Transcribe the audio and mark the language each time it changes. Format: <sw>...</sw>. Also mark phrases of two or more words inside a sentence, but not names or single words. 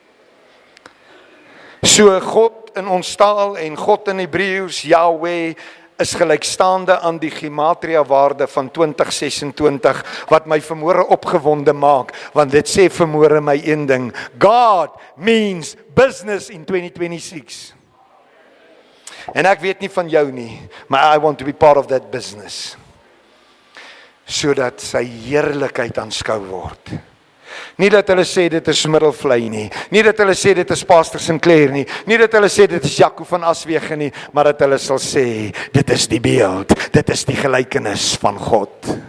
<af>So God in ons taal en God in Hebreëus, Yahweh, is gelykstaande aan die gematria waarde van 2026 wat my vanmôre opgewonde maak, want dit sê vanmôre my een ding:</af> <en>God means business in 2026.</en> <af>En ek weet nie van jou nie, maar</af> <en>I want to be part of that business,</en> <af>sodat sy heerlikheid aanskou word. Nie dat hulle sê dit is Middelvlei nie, nie dat hulle sê dit is Pastor Sinclair nie, nie dat hulle sê dit is Jaco van Aswege nie, maar dat hulle sal sê, dit is die beeld, dit is die gelykenis van God.</af>